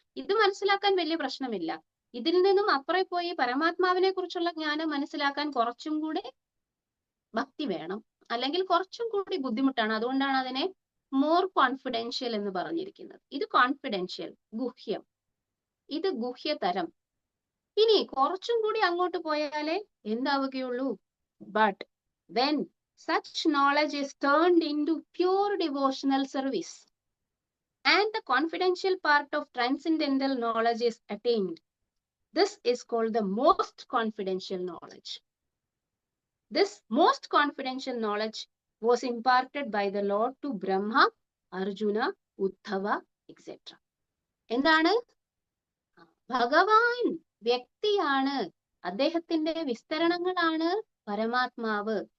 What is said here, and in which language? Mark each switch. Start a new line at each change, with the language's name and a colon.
Malayalam: ഇത് മനസ്സിലാക്കാൻ വലിയ പ്രശ്നമില്ല. ഇതിൽ നിന്നും അപ്പുറം പോയി പരമാത്മാവിനെ കുറിച്ചുള്ള ജ്ഞാനം മനസ്സിലാക്കാൻ കുറച്ചും കൂടി ഭക്തി വേണം, അല്ലെങ്കിൽ കുറച്ചും കൂടി ബുദ്ധിമുട്ടാണ്. അതുകൊണ്ടാണ് അതിനെ
English: more confidential
Malayalam: എന്ന് പറഞ്ഞിരിക്കുന്നത്. ഇത് കോൺഫിഡൻഷ്യൽ, ഗുഹ്യം, ഇത് ഗുഹ്യതരം. ഇനി കുറച്ചും കൂടി അങ്ങോട്ട് പോയാലേ എന്താവുകയുള്ളൂ?
English: But when such knowledge is turned into pure devotional service and the confidential part of transcendental knowledge is attained, this is called the most confidential knowledge. This most confidential knowledge was imparted by the Lord to Brahma, Arjuna, Uddhava, etc.
Malayalam: എന്താണ്? ഭഗവാൻ വ്യക്തിയാണ്, അദ്ദേഹത്തിന്റെ വിസ്തരണങ്ങളാണ് പരമാത്മാവ്.